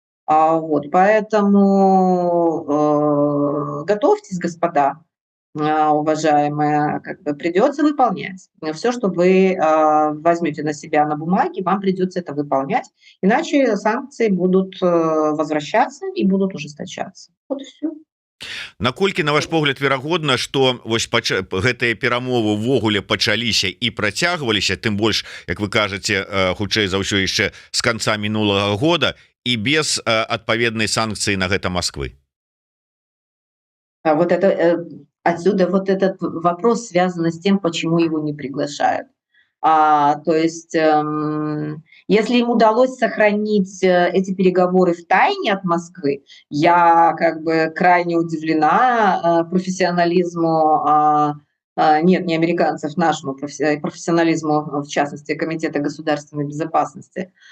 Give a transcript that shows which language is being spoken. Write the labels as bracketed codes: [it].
[ru] Вот, поэтому готовьтесь, господа, уважаемые, как бы придется выполнять. Все, что вы возьмете на себя на бумаге, вам придется это выполнять, иначе санкции будут возвращаться и будут ужесточаться. Вот и все. [be] Наколькі, на ваш погляд, верагодна, што вось гэтыя перамовы ўвогуле пачаліся і працягваліся, тым больш, як вы кажаце, хутчэй за ўсё яшчэ з канца мінулага года і без адпаведнай санкцыі на гэта Москвы? [ru] Вот это отсюда вот этот вопрос связан с тем, почему его не приглашают. То есть, если им удалось сохранить эти переговоры в тайне от Москвы, я как бы крайне удивлена профессионализму, нет, не американцев, нашему профессионализму, в частности, Комитета государственной безопасности.